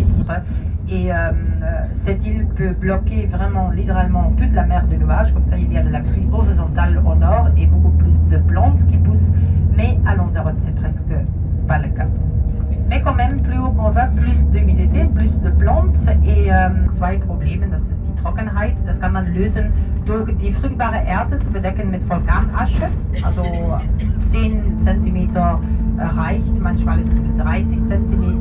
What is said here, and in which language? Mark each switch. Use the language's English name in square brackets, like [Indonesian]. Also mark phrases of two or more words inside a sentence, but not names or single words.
[French] Et cette île peut bloquer vraiment littéralement toute la mer de nuages, comme ça il y a de la pluie horizontale au nord et beaucoup plus de plantes qui poussent, mais à Lanzarote c'est presque pas le cas. Mais quand même, plus haut qu'on va, plus d'humidité, plus de plantes et [German] zwei Probleme, das ist die Trockenheit. Das kann man lösen durch die fruchtbare Erde zu bedecken mit Vulkanasche, also 10 cm reicht, manchmal ist es bis 30 cm.